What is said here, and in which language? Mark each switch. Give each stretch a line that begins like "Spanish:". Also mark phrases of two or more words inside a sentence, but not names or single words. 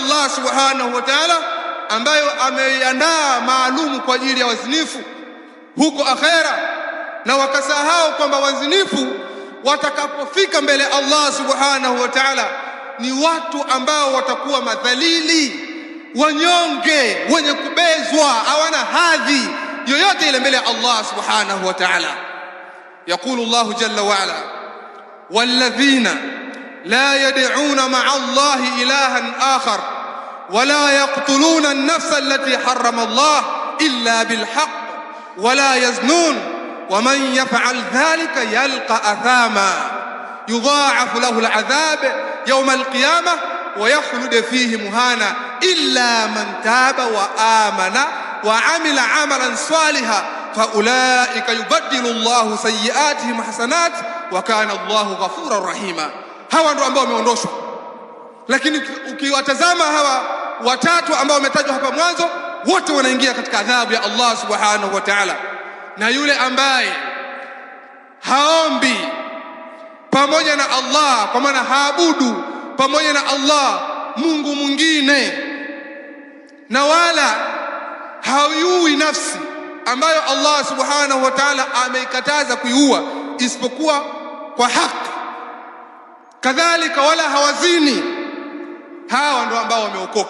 Arabic: الله سبحانه وتعالى
Swahili: ambayo ameiandaa maalumu kwa ajili ya wazinifu huko akhera, na wakasahau kwamba wazinifu watakapofika mbele
Arabic: الله سبحانه وتعالى
Swahili: ni watu ambao watakuwa madhalili, wanyonge, wenye kubezwa, hawana hadhi yoyote ile mbele ya
Arabic: الله سبحانه وتعالى. يقول الله جل وعلا والذين لا يدعون مع الله إلها آخر ولا يقتلون النفس التي حرم الله إلا بالحق ولا يزنون ومن يفعل ذلك يلقى أثاما يضاعف له العذاب يوم القيامة ويخلد فيه مهانا إلا من تاب وآمن وعمل عملا صالحا فأولئك يبدل الله سيئاتهم حسنات وكان الله غفورا رحيما.
Swahili: hawa ndio ambao wameondoshwa, lakini ukiwatazama hawa watatu ambao wametajwa hapa mwanzo, wote wanaingia katika adhabu ya
Arabic: الله سبحانه وتعالى.
Swahili: Na yule ambaye haombi pamoja na Allah, kwa maana haabudu pamoja na Allah Mungu mwingine, na wala haiui nafsi ambayo
Arabic: الله سبحانه وتعالى
Swahili: ameikataza kuiua isipokuwa kwa haki, kadhalika wala hawazini, hawa ndio ambao wameokoka.